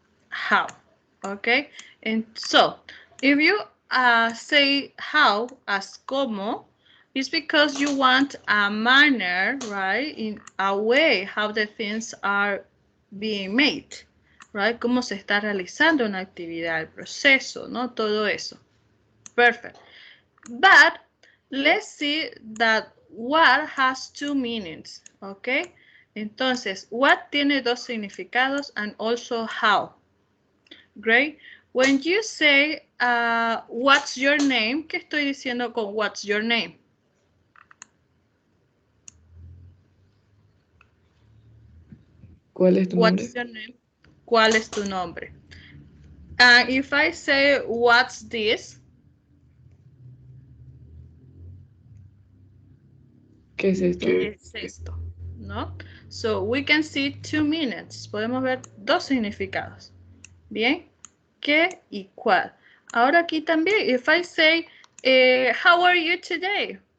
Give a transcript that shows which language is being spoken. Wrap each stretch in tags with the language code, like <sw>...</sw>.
<en>How. Okay, and so if you say how as como, it's because you want a manner, right? In a way how the things are being made, right?</en> <es>Cómo se está realizando una actividad, el proceso, ¿no? Todo eso.</es> <en>Perfect. But let's see that what has two meanings, okay?</en> <es>Entonces, what tiene dos significados</es> <en>and also how. Great. When you say, what's your name?</en> <es>¿Qué estoy diciendo con</es> <en>what's your name?</en> <es>¿Cuál es tu nombre?</es> <en>What's your name?</en> <es>¿Cuál es tu nombre?</es> <en>And if I say, what's this?</en> <es>¿Qué es esto? ¿Qué es esto? ¿No?</es> <en>So we can see two meanings.</en> <es>Podemos ver dos significados. Bien. ¿Qué y cuál? Ahora aquí también,</es> <en>if I say, how are you today?</en>